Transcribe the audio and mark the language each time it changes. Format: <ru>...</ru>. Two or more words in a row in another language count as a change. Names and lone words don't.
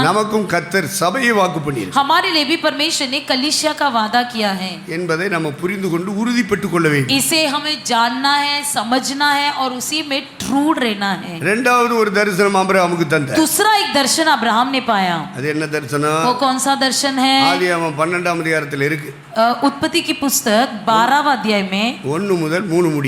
<ta>நமக்கும் கர்த்தர் சபையை வாக்கு பண்ணியிருக்கிறார்</ta> <hi>हमारे लिए भी परमेश्वर ने कलीसिया का वादा किया है।</hi> <ta>என்பதை நம்ம புரிந்து கொண்டு உறுதிப்பட்டுக் கொள்ள வேண்டும்.</ta> <hi>इसे हमें जानना है, समझना है और उसी में ट्रूड रहना है।</hi> <ta>இரண்டாவது ஒரு தரிசனம் ஆபிரகாமுக்கு தந்தார்.</ta> <hi>दूसरा एक दर्शन अब्राहम ने पाया।</hi> <ta>அது என்ன தரிசனம்?</ta> <hi>वो कौन सा दर्शन है?</hi> <ta>ஆதியாகமம் 12ஆம் அதிகாரத்தில் இருக்கு.</ta> <hi>उत्पत्ति की पुस्तक 12वां अध्याय में</hi> <ta>1 முதல் 3 முடிய</ta>